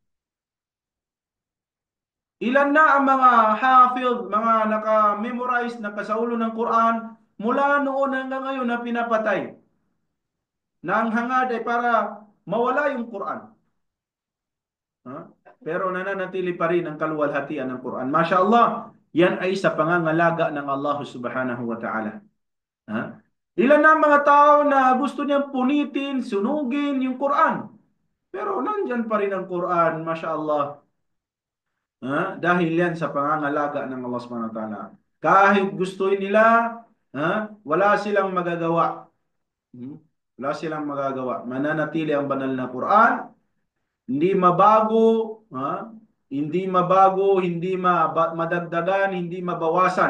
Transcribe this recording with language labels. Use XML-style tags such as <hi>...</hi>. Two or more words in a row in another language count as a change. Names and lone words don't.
<tl>Ilan na ang mga hafid, mga naka-memorize, nakasaulo ng Quran, mula noon hanggang ngayon na pinapatay, na ang hangad ay para mawala yung Quran. Ha? Pero nananatili pa rin ang kaluwalhatian ng Quran.</tl> <ar>ما شاء الله,</ar> <tl>yan ay sa pangangalaga ng Allah</tl> <ar>سبحانه وتعالى.</ar> <tl>Ha? Ilan na ang mga tao na gusto niyang punitin, sunugin yung Quran. Pero nandyan pa rin ang Quran,</tl> <ar>ما شاء الله.</ar> <tl>Dahil yan sa pangangalaga ng Allah</tl> <ar>سبحانه وتعالى.</ar> <tl>Kahit gustuin nila, wala silang magagawa. Wala silang magagawa. Mananatili ang banal na Quran, hindi mabago, hindi mabago, hindi madagdagan, hindi mabawasan.</tl>